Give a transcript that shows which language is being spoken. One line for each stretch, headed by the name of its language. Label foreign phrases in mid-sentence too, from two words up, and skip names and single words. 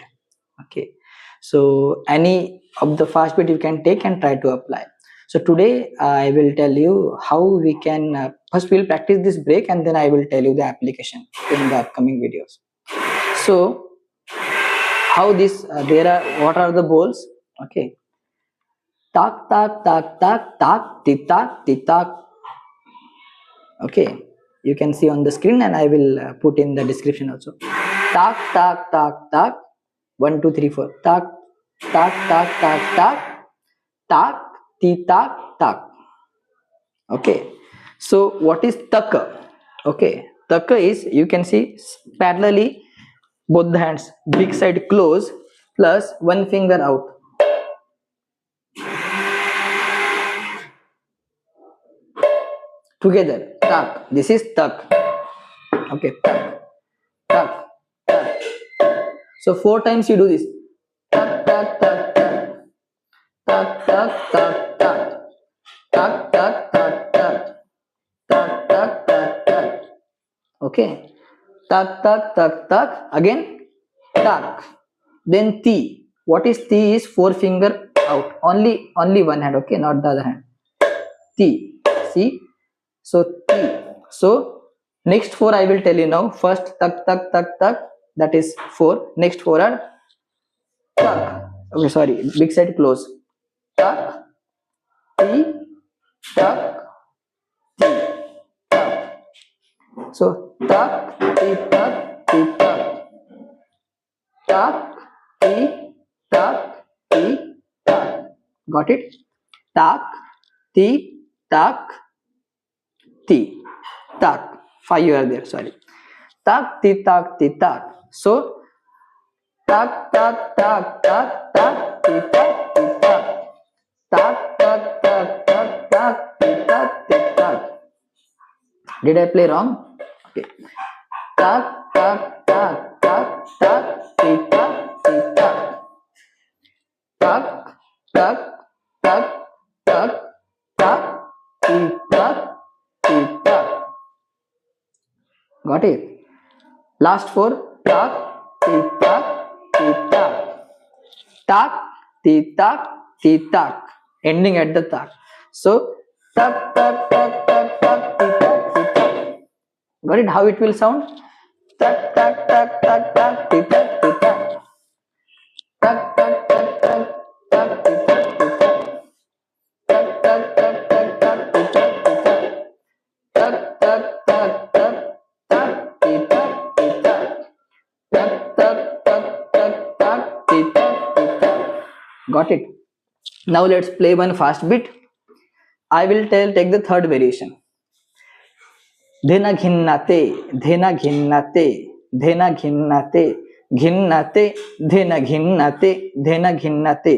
English: Okay, so any of the fast beat you can take and try to apply. So today I will tell you how we can first we'll practice this break, and then I will tell you the application in the upcoming videos. So how this what are the bowls? Okay, tak tak tak tak tak titak titak. Okay, you can see on the screen, and I will put in the description also. Tak tak tak tak 1 2 3 4 tak tak tak tak tak tak titak tak. Okay, so what is taka? Okay, taka is, you can see parallelly both the hands, big side close plus one finger out. Together, tak. This is tak. Okay, tak, tak, tak. So 4 times you do this. Tak, tak, tak, tak. Tak, tak, tak, tak. Tak, tak, tak, tak. Tak, tak, tak, tak. Okay. Tak, tak, tak, tak. Again, tak. Then ti. What is ti is 4 finger out. Only one hand. Okay, not the other hand. Ti. See. So ti. So next 4 I will tell you now. First tak tak tak tak. That is 4. Next 4 are tak. Okay, sorry. Big side close. Tak. Ti. Tak. Ti. Tak. So tak. Ti. Tak. Ti. Tak. Tak. Ti. Tak. Ti. Tak. Got it? Tak. Ti. Tak. Ti. Tak. 5 you are there, sorry. Tak, ti, tak, ti, tak. So, tak, tak, tak, tak, tak, ti, tak, ti, tak. Tak, tak, tak, tak, tak, ti, tak, ti, tak. Did I play wrong? Okay. Tak, tak, tak, tak, tak, ti, tak, ti, tak. Tak, tak, tak, tak, tak, ti, tak, ti, tak. Got it? Last 4. Tak, ti, tak, ti, tak. Tak, ti, tak, ti, tak. Ending at the tak. So, tak, tak, tak, tak, tak, ti, tak, ti, tak. Got it? How it will sound? Tak, tak, tak, tak, tak, ti, tak, ti, tak. Tak, tak, tak, tak, tak, ti, tak, ti, tak. Tak, tak, tak, tak, tak, ti, tak, ti, tak. Tak, tak, tak, tak, tak, ti, tak, ti, tak. Tak, tak, tak, tak, tak, ti, tak, ti, tak. Got it? Now let's play one fast beat. I will take the third variation. Dhena ghinnate, dhena ghinnate, dhena ghinnate, ghinnate, dhena ghinnate, dhena ghinnate.